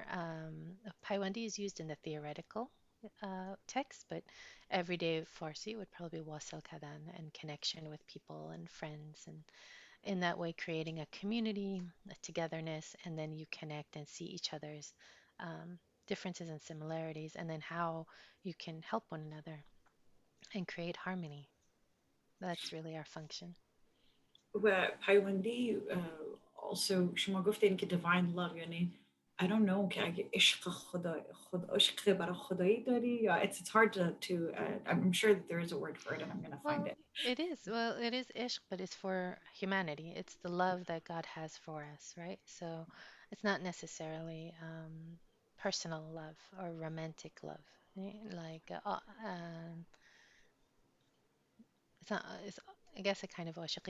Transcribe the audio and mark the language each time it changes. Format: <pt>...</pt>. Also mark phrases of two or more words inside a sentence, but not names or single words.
<en>Paiwandi is used in the theoretical text, but everyday Farsi would probably be</en> <fa>وصل کردن</fa> <en>and connection with people and friends, and in that way creating a community, a togetherness, and then you connect and see each other's differences and similarities, and then how you can help one another and create harmony. That's really our function.</en> <fa>و پیوندی</fa> <en>also</en> <fa>شما گفتین که</fa> <en>divine love یعنی I don't know</en> <fa>که اگه عشق عشق برای خدایی داری یا</fa> <en>it's hard to I'm sure that there is a word for it and I'm gonna find Well, it. it is. Well, it is ishq, but it's for humanity. It's the love that God has for us, right? So it's not necessarily personal love or romantic love. Like, it's not, it's, I guess, a kind of ashiqi.</en>